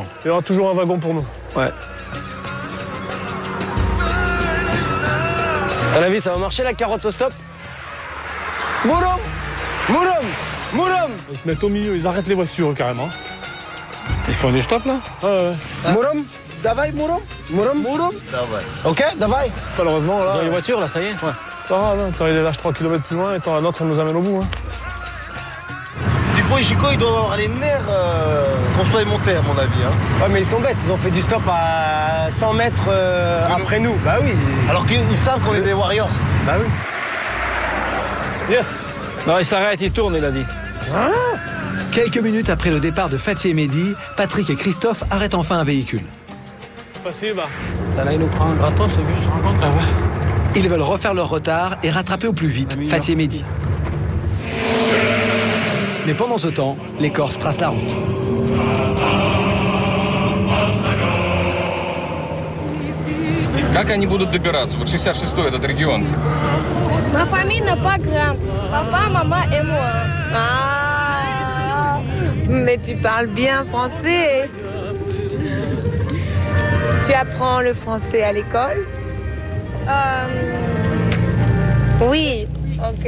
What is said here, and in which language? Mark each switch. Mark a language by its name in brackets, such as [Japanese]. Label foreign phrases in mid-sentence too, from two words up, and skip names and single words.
[French] Il y aura toujours un wagon pour nous. Ouais. À la vie, ça va marcher la carotte au stop? Mourom! Mourom! Mourom! Ils se mettent au milieu, ils arrêtent les voitures carrément. Ils font du stop là? Ouais. Mourom? Davai, Mourom? Mourom? Mourom? Davai. Ok, Davai. Malheureusement, là. Dans les voitures là, ça y est? Ouais. Pas grave, hein. T'as les lâches 3 km plus loin et t'en as notre, elle nous amène au bout. Hein. Dupont et Chico, ils doivent avoir les nerfs qu'on soit montés, à mon avis. Hein. Ouais, mais ils sont bêtes, ils ont fait du stop à 100 mètres après nous. Bah oui. Alors qu'ils savent qu'on est des Warriors. Bah oui. Yes! Non, il s'arrête, il tourne, il a dit. Ah. Quelques minutes après le départ de Fatih et Mehdi, Patrick et Christophe arrêtent enfin un véhicule. Facile, bah. Ça là, il nous prend un gratos, ce bus, tu te rends compte? Ah ouais. Ils veulent refaire leur retard et rattraper au plus vite Fatih et Mehdi. Mais pendant ce temps, les Corses tracent la route. [Russian] Как они будут добираться? Вот 66-й этот регион. [French] Ma famille n'a pas grand. Papa, maman et moi. Ah, mais tu parles bien français. Tu apprends le français à l'école? Oui. Ok.